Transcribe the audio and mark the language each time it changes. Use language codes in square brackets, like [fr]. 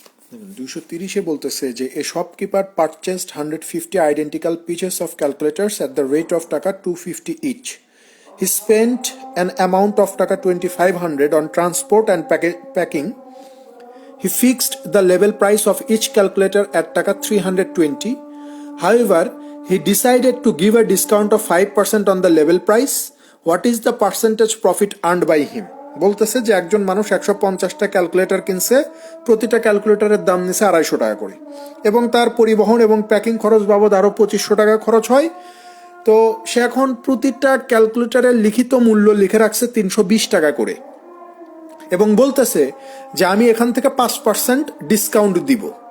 [bn] দেখুন 230-এ বলতেছে যে [en] A shopkeeper purchased 150 identical pieces of calculators at the rate of taka 250 each. He spent an amount of taka 2,500 on transport and packing. He fixed the label price of each calculator at taka 320. However, he decided to give a discount of 5% on the label price. What is the percentage profit earned by him? [bn] বলতেছে যে একজন মানুষ 150টা calculator কিনছে, প্রতিটা ক্যালকুলেটরের দাম নিছে 250 টাকা করে, এবং তার পরিবহন এবং প্যাকিং খরচ বাবদ আরো 2,500 টাকা খরচ হয়। তো সে এখন প্রতিটা ক্যালকুলেটরের লিখিত মূল্য লিখে রাখছে 320 টাকা করে, এবং বলতেছে যে আমি এখান থেকে 5% ডিসকাউন্ট দিব।